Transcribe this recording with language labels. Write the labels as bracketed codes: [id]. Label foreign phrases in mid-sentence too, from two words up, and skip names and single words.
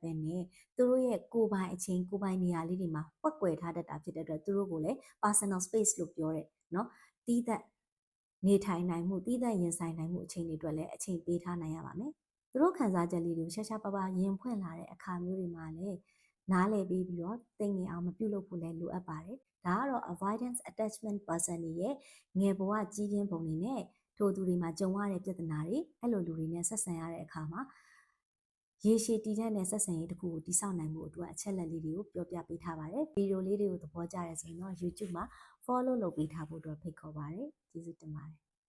[my] ပဲနဲ့သူတို့ရဲ့ကိုယ်ပိုင်အချိန်ကိုယ်ပိုင်နေရာလေးတွေမှာပွက်ကွယ်ထားတတ်တာဖြစ်တဲ့အတွက်သူတို့ကိုလည်း [en] personal space [my] လို့ပြောတယ်နော်တီးသက်နေထို င်နိုင်မှုတီးသက်ရင်ဆိုင်နိုင်မှုအချိန်တွေအတွက်လည်းအချိန်ပေးထားနိုင်ရပါမယ်သူတို့ခံစားချက်လေးတွေကိုရှားရှားပါးပါးရင် ဖွင့်လာတဲ့အခါမျိုးတွေမှာလည်းနားလည်ပြီးတော့သိငင်အောင်မပြုတ်လို့ဖို့လည်းလိုအပ်ပါတယ်ဒါကတော့ [en] avoidance attachment person [my] တွေရဲ့ငယ်ဘဝကြီးပြင်းပုံတွေနဲ့ထိုသူတွေမှာကြုံရတဲ့ပြဿနာတွေအဲ့လိုလူတွေနဲ့ဆက်ဆံရတဲ့အခါမှာရေရှည်တည်တဲ့နဲ့ဆက်ဆံရေးတစ်ခုကိုတည်ဆောက်နိုင်မှုအတွက်အချက်လက်လေးတွေကိုပြောပြပေးထားပါတယ်ဗီဒီယိုလေးတွေကိုသဘောကျတယ်ဆိုရင်တော့ YouTube မှာ follow လုပ်ပေးထားဖို့အတွက်ဖိတ်ခေါ်ပါတယ်ကျေးဇူးတင်ပါတယ်